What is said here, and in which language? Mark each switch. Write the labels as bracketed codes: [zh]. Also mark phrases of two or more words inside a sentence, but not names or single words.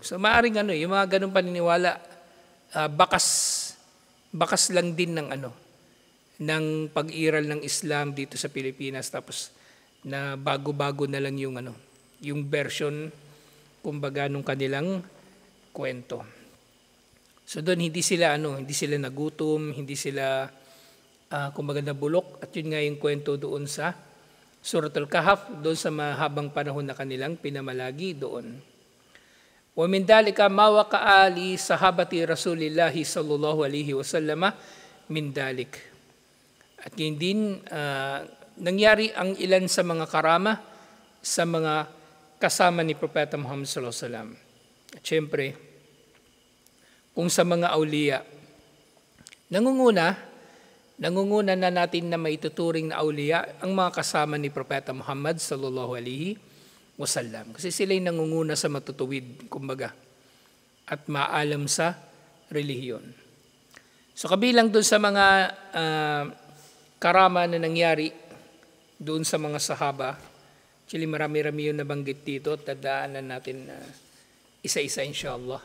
[tl] So maaring yung mga ganong paniniwala, bakas lang din ng pag-iral ng Islam dito sa Pilipinas, tapos na bago-bago na lang yung version kumbaga nung kanilang kwento. So doon hindi sila nagutom, hindi sila kumbaga nabulok, at yun nga yung kwento doon sa Suratul Kahf, doon sa mahabang panahon na kanilang pinamalagi doon. [ar] ومن ذلك ما وقع لصحابة رسول الله صلى الله عليه وسلم من ذلك. [tl] At yun din, nangyari ang ilan sa mga karama sa mga kasama ni Propeta Muhammad [ar] صلى الله عليه وسلم. [tl] At syempre, kung sa mga awliya, nangunguna na natin na maituturing na awliya ang mga kasama ni Propeta Muhammad [ar] صلى الله عليه وسلم. [tl] Kasi sila yung nangunguna sa matutuwid, kumbaga, at maalam sa relihiyon. So kabilang dun sa mga karama na nangyari doon sa mga sahaba, actually marami-rami yung nabanggit dito, tadaanan natin isa-isa inshallah.